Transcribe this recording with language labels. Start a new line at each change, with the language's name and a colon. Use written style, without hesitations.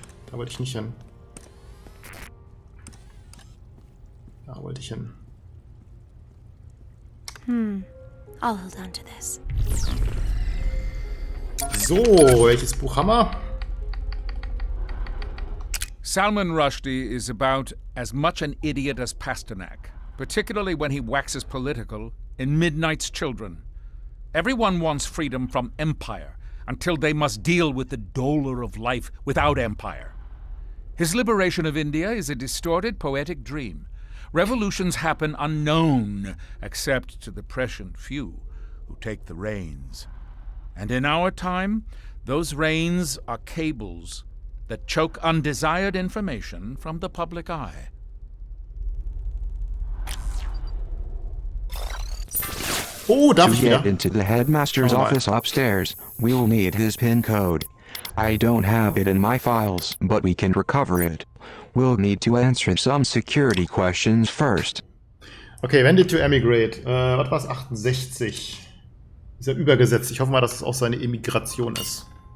German: Da wollte ich nicht hin. Da wollte ich hin.
English: I'll hold on to this.
German: So, welches Buch haben wir?
English: Salman Rushdie is about as much an idiot as Pasternak, particularly when he waxes political in Midnight's Children. Everyone wants freedom from empire until they must deal with the dolor of life without empire. His liberation of India is a distorted poetic dream. Revolutions happen unknown, except to the prescient few who take the reins. And in our time, those reins are cables that choke undesired information from the public eye.
German: Oh, darf ich
English: To get
German: wieder?
English: into the headmaster's office upstairs, we'll need his PIN code. I don't have it in my files, but we can recover it. We'll need to answer some security questions first. Okay, when did to emigrate?
German: Was war's? 68. Ist ja übergesetzt. Ich hoffe mal, dass es auch seine Emigration ist.